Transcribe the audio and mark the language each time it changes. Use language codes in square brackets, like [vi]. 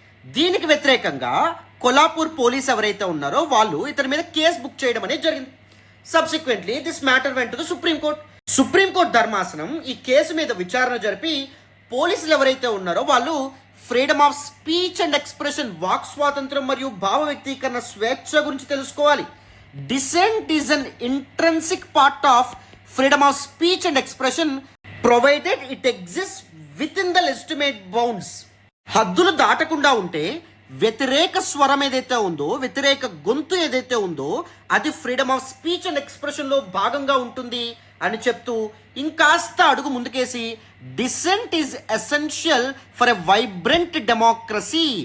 [te] దీనికి వ్యతిరేకంగా కొల్లాపూర్ పోలీస్ ఎవరైతే ఉన్నారో వాళ్ళు ఇతని మీద కేసు బుక్ చేయడం అనేది జరిగింది. [en] subsequently this matter went to the [te] supreme court ధర్మాసనం ఈ కేసు మీద విచారణ జరిపి పోలీసులు ఎవరైతే ఉన్నారో వాళ్ళు freedom of speech and expression, walk స్వాతంత్రం మరియు భావ వ్యక్తీకరణ స్వేచ్ఛ గురించి తెలుసుకోవాలి. [en] Dissent is an intrinsic part of freedom of speech and expression provided it exists within the legitimate bounds. [te] హద్దులు దాటకుండా ఉంటే వ్యతిరేక స్వరం ఏదైతే ఉందో, వ్యతిరేక గొంతు ఏదైతే ఉందో అది ఫ్రీడమ్ ఆఫ్ స్పీచ్ అండ్ ఎక్స్ప్రెషన్లో భాగంగా ఉంటుంది అని చెప్తూ ఇంకాస్త అడుగు ముందుకేసి [en] Dissent is essential for a vibrant democracy.